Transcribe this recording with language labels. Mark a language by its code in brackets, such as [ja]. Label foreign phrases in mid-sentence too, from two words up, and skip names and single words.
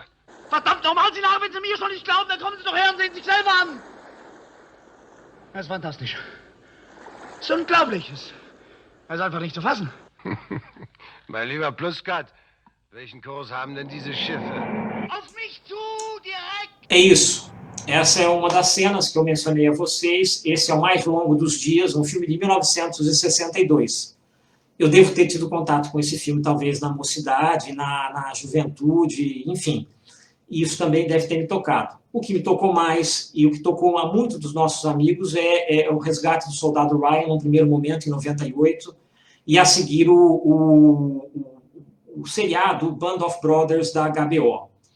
[de] Verdammt nochmal, Sie nach, wenn Sie mir schon nicht glauben, dann kommen Sie doch her und sehen sich selber an! Das ist fantastisch. Das ist unglaublich. Das ist einfach nicht zu fassen. Mein lieber Pluskat, welchen Kurs haben denn diese Schiffe? Auf mich zu, direkt! [pt] É isso. Essa é uma das cenas que eu mencionei a vocês. Esse é o Mais Longo dos Dias, um filme de 1962. Eu devo ter tido contato com esse filme, talvez, na mocidade, na juventude, enfim. E isso também deve ter me tocado. O que me tocou mais, e o que tocou a muitos dos nossos amigos, é o Resgate do Soldado Ryan, no primeiro momento, em 98, e a seguir o seriado Band of Brothers da HBO.